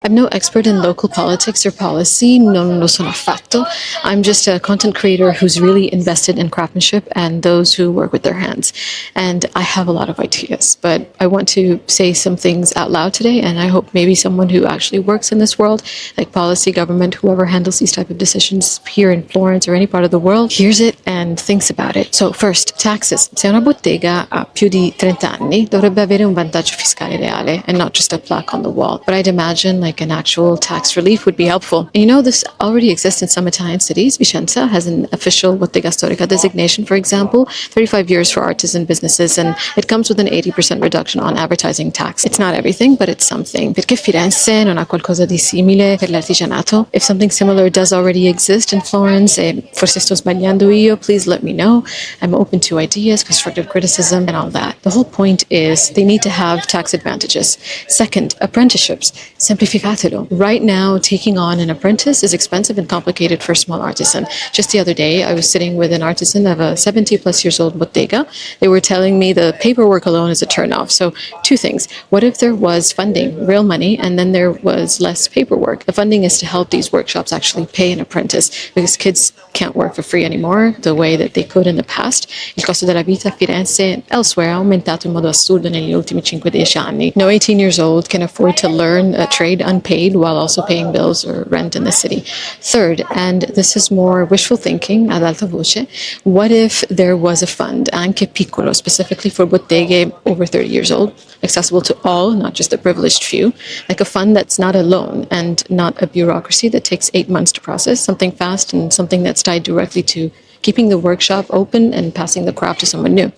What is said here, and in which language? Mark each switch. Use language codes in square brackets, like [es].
[en] I'm no expert in local politics or policy, [it] non lo sono affatto. [en] I'm just a content creator who's really invested in craftsmanship and those who work with their hands. And I have a lot of ideas, but I want to say some things out loud today, and I hope maybe someone who actually works in this world, like policy, government, whoever handles these type of decisions here in Florence or any part of the world, hears it and thinks about it. So first, taxes. [it] Se una bottega ha più di 30 anni, dovrebbe avere un vantaggio fiscale reale [en] and not just a plaque on the wall. But I'd imagine like an actual tax relief would be helpful. And you know, this already exists in some Italian cities. Vicenza has an official bottega storica designation, for example, 35 years for artisan businesses, and it comes with an 80% reduction on advertising tax. It's not everything, but it's something. [it] Perché Firenze non ha qualcosa di simile per l'artigianato? [en] If something similar does already exist in Florence, [it] e forse sto sbagliando io, [en] please let me know. I'm open to ideas, constructive criticism, and all that. The whole point is they need to have tax advantages. Second, apprenticeships. [it] Semplificatelo. [en] Right now, taking on an apprentice is expensive and complicated for a small artisan. Just the other day, I was sitting with an artisan of a 70 plus years old bottega. They were telling me the paperwork alone is a turnoff. So two things. What if there was funding, real money, and then there was less paperwork? The funding is to help these workshops actually pay an apprentice because kids can't work for free anymore the way that they could in the past. [it] Il costo della vita a Firenze [en] and elsewhere [it] ha aumentato in modo assurdo negli ultimi 5-10 anni. [en] No 18 years old can afford to learn a trade unpaid while also paying bills or rent in the city. Third, and this is more wishful thinking, [it] ad alta voce, [en] what if there was a fund, [it] anche piccolo, [en] specifically for botteghe over 30 years old, accessible to all, not just the privileged few, like a fund that's not a loan and not a bureaucracy that takes 8 months to process, something fast and something that's tied directly to keeping the workshop open and passing the craft to someone new.